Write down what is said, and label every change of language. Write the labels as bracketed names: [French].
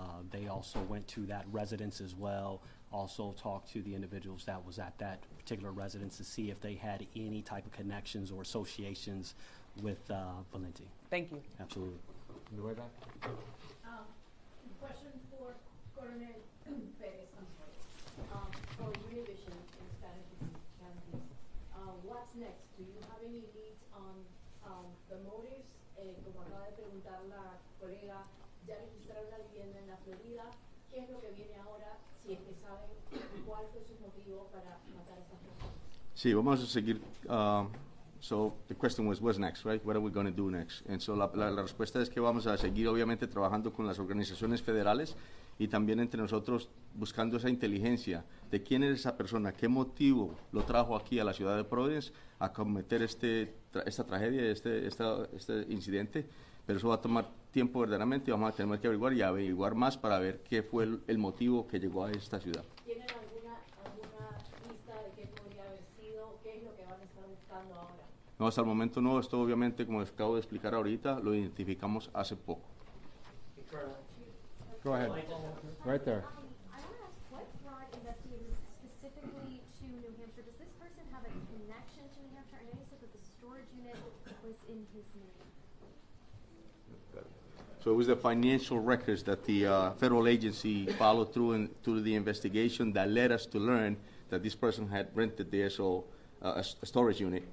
[English] They also went to that residence as well, also talked to the individuals that was at that particular residence to see if they had any type of connections or associations with Valenti. Thank you. Absolutely. In the way back. Question for Colonel Perez, I'm sorry. For Univision in Spanish counties, what's next? Do you have any leads on the motives? [Spanish] Como acaba de preguntar la colega, ya registraron la vivienda en la Florida. ¿Qué es lo que viene ahora? Si es que saben cuál fue su motivo para matar a estas personas. Sí, vamos a seguir. [English] So the question was, what's next, right? What are we going to do next? And so [Spanish] la respuesta es que vamos a seguir, obviamente, trabajando con las organizaciones federales y también entre nosotros buscando esa inteligencia de quién es esa persona, qué motivo lo trajo aquí a la ciudad de Providence a cometer esta tragedia, este incidente. Pero eso va a tomar tiempo verdaderamente y vamos a tener que averiguar más para ver qué fue el motivo que llegó a esta ciudad. ¿Tienen alguna lista de qué podría haber sido? ¿Qué es lo que van a estar buscando ahora? No, hasta el momento no. Esto obviamente, como les acabo de explicar ahorita, lo identificamos hace poco. [English] Go ahead. Right there. I want to ask, what brought investigators specifically to New Hampshire? Does this person have a connection to New Hampshire? I know you said that the storage unit was in his name. So it was the financial records that the federal agency followed through the investigation that led us to learn that this person had rented there, so a storage unit.